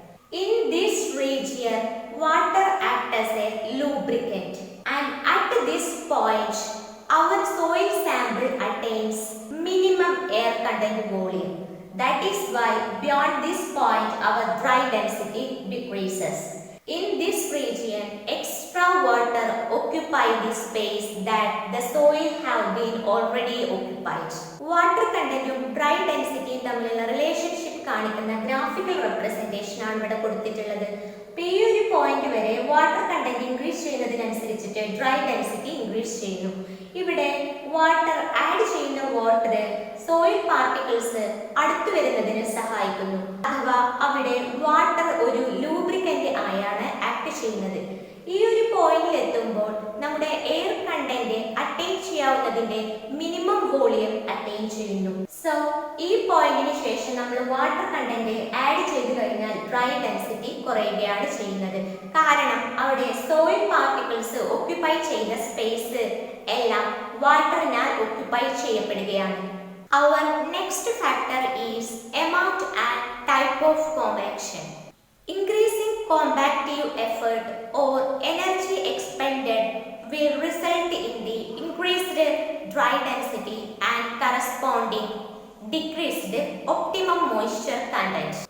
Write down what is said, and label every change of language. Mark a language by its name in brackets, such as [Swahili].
[English] In this region, water acts as a lubricant, and at this point, our soil sample attains minimum air content volume. That is why beyond this point, our dry density decreases. In this region, extra water occupy the space that the soil have been already occupied. [Malayalam] Water content dry density തമ്മിലുള്ള relationship കാണിക്കുന്ന graphical representation ആണ് ഇവിടെ കൊടുത്തിട്ടുള്ളത്. ഈ ഒരു point വരെ water content increase ചെയ്യുന്നതിനനുസരിച്ചിട്ട് dry density increase ചെയ്യുന്നു. ഇവിടെ വാട്ടർ ആഡ് ചെയ്യുന്ന വാട്ടർ സോയിൽ പാർട്ടിക്കിൾസ് അടുത്തു വരുന്നതിന് സഹായിക്കുന്നു. അഥവാ അവിടെ വാട്ടർ ഒരു ലൂബ്രിക്കന്റ് ആയാണ് ആക്ട് ചെയ്യുന്നത്. ഈ ഒരു പോയിന്റിൽ എത്തുമ്പോൾ നമ്മുടെ air content attain ചെയ്യാവുന്നതിന്റെ minimum volume attain ചെയ്യുന്നു. സോ ഈ പോയിന്റിന് ശേഷം നമ്മൾ വാട്ടർ കണ്ടന്റ് ആഡ് ചെയ്തു കഴിഞ്ഞാൽ ഡ്രൈ ഡെൻസിറ്റി കുറയുകയാണ് ചെയ്യുന്നത്. കാരണം അവിടെ സോയിൽ പാർട്ടിക്കിൾസ് ഒക്യുപ്പൈ ചെയ്ത സ്പേസ് എല്ലാം വാട്ടറിനാൽ ഒക്യുപ്പൈ ചെയ്യപ്പെടുകയാണ്. [English] Our next factor is amount and type of compaction. Increasing compactive effort or energy expended will result in the increased dry density and corresponding decreased optimum moisture content.